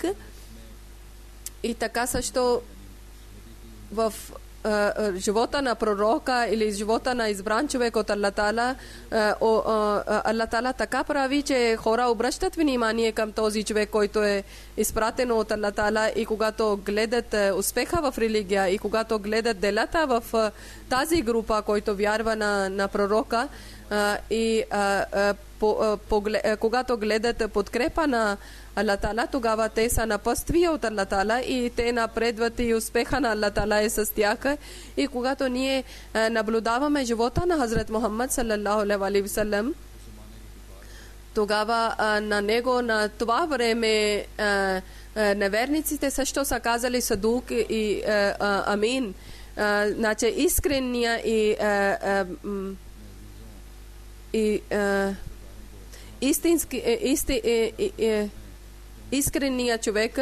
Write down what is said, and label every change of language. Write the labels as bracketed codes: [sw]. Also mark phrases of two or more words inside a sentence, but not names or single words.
[bg] И така също в живота на пророка или живота на избран човек от Аллах Тала, Аллах Тала така прави, че хора обръщат внимание към този човек, който е изпратен от Аллах Тала, и когато гледат успеха в религия и когато гледат делата в тази група, който вярва на пророка, и когато гледат подкрепа на Аллах Тала, тогава те са напътствия от Аллах Тала и те напредват и успеха на Аллах Тала е с тях. И когато ние наблюдаваме живота на Хазрат Мухаммад [ar] صلى الله عليه وسلم, [bg] тогава на него на това време неверниците също са казали Садук и Амин. Значи искрения и искрения човек.